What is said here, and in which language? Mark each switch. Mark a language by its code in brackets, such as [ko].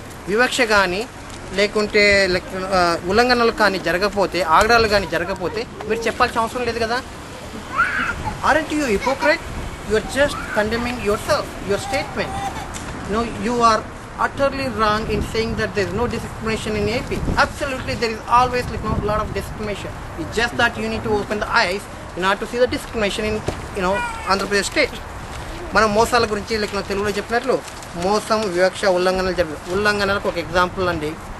[te] వివక్ష కానీ లేకుంటే ఉల్లంఘనలు కానీ జరగకపోతే ఆగడాలు కానీ జరగకపోతే మీరు చెప్పాల్సిన అవసరం లేదు కదా. [en] Aren't you hypocrite? You are just condemning yourself, your statement. No, you are utterly wrong in saying that there is no discrimination in AP. Absolutely, there is always a lot of discrimination. It's just that you need to open the eyes in order to see the discrimination in Andhra Pradesh state. [te] మనం మోసాల గురించి తెలుగులో చెప్పినట్లు మోసం వివక్ష ఉల్లంఘనలకు ఒక example అండి.